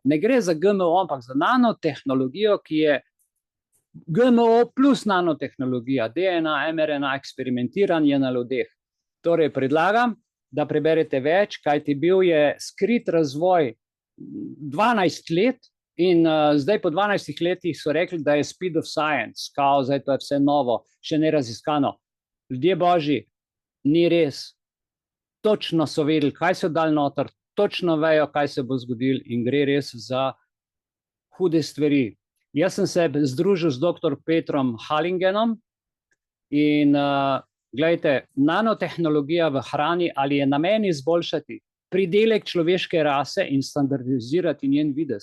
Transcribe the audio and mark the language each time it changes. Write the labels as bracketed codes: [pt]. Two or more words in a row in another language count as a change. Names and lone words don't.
[sl] Ne gre za GMO, ampak za nanotehnologijo, ki je GMO plus nanotehnologija, DNA, mRNA, eksperimentiranje na ljudeh. Torej predlagam, da preberete več, kajti bil je skrit razvoj 12 let in zdaj po 12 letih so rekli, da je [en] speed of science, [sl] kao, zdaj to je vse novo, še ne raziskano. Ljudje božji, ni res. Točno so vedeli, kaj so dali noter, točno vejo, kaj se bo zgodilo in gre res za hude stvari. Jaz sem se združil z dr. Petrom Hallingenom in gledajte, nanotehnologija v hrani ali je namen izboljšati pridelek človeške rase in standardizirati njen videz.